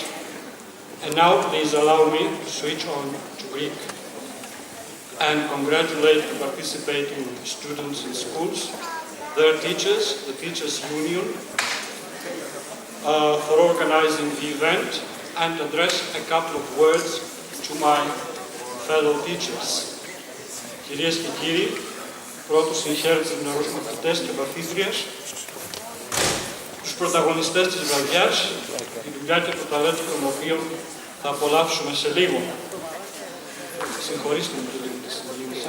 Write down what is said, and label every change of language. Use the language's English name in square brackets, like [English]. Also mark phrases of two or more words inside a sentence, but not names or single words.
[English] And now please allow me to switch on to Greek and congratulate the participating students in schools, their teachers, the Teachers Union, for organizing the event and address a couple of words to my fellow teachers. [Greek] Κυρίες και κύριοι, πρώτος συγχαίρω τους νεαρούς μαθητές και μαθήτριες, τους πρωταγωνιστές της βραδιάς, τη δουλειά και το ταλέντο των οποίων θα απολαύσουμε σε λίγο. Συγχωρήστε μου και λίγο τη συγκίνηση.